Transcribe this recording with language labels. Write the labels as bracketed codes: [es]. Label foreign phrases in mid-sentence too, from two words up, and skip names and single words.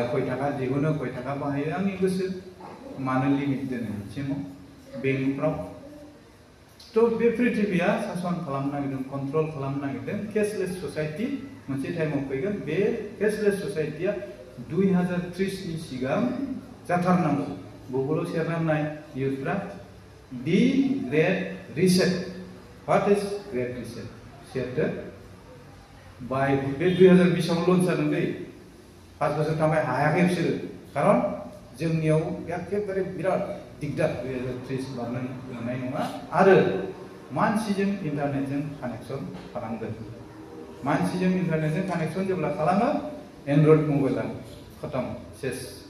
[brx] खय थाखा दिहुनो खय थाखा बाहायो आंनि गोसो मानो लिमिट दोनो बिसिमाव बेंकफ्राव थ' बे पृथिबिया सासन खालामनो नागिरदों कन्ट्रल खालामनो नागिरदों [en] cashless society [brx] मोनसे टाइमाव फैगोन बे [en] cashless society-a [brx] 2030 नि सिगां जाथारनांगौ गुगलाव सेरना नाय इउथफ्रा [en] the great reset what is great reset [brx] सेरदो बाय बे 2020 आव लन्च जादों दै 5 बोसोर थांबाय हायाखै बिसोरो कारन जोंनियाव एखेबारे बिराद दिगदार 2030 बारनो मोननाय नङा आरो मानसिजों इन्टारनेटजों कानेक्सन खालामगोन मानसिजों इन्टारनेटजों कानेक्सन जेब्ला खालामो एन्ड्रइड मबाइला खतम सेस